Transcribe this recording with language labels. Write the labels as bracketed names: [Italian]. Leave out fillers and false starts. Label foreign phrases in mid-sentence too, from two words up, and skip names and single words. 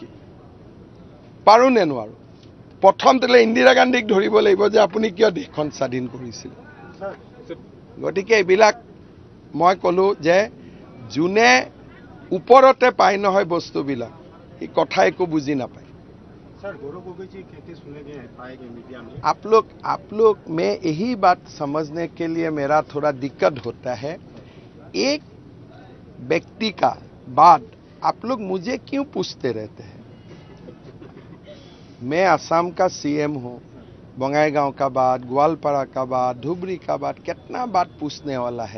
[Assamese] পাৰোঁ নে নোৱাৰোঁ? প্ৰথমতে ইন্দিৰা গান্ধীক ধৰিব লাগিব যে আপুনি কিয় দেশখন স্বাধীন কৰিছিল। গতিকে এইবিলাক মই ক'লোঁ যে যোনে ওপৰতে পায় নহয় বস্তুবিলাক, এই কথা একো বুজি নাপায়। [Hindi] आप लोग में यही बात समझने के लिए मेरा थोड़ा दिक्कत होता है। एक व्यक्ति का बात आप लोग मुझे क्यों पूछते रहते हैं? मैं असम का CM हूँ, बंगाईगांव का बात, ग्वालपाड़ा का बात, धुबरी का बात, कितना बात पूछने वाला है।